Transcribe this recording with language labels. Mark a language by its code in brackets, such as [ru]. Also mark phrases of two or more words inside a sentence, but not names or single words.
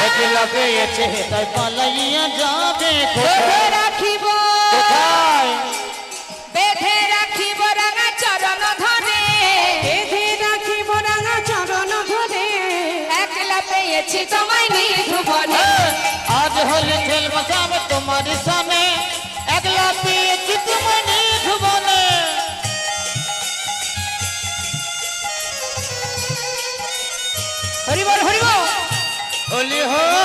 [bn] একলা পেয়েছে তাই পালাইয়া যাবে বেঁধে রাখিব কোথায় বেঁধে রাখিব রাঙা চরণ ধরে, বেঁধে রাখিব রাঙা চরণ ধরে। একলা পেয়েছি তোমায় নিধুবনে। [hi] आज होली खेल मसाब तुम्हारी सामे [bn] একলা পেয়েছি তোমায় নিধুবনে হরি বল হরি বল। [hi] होली हो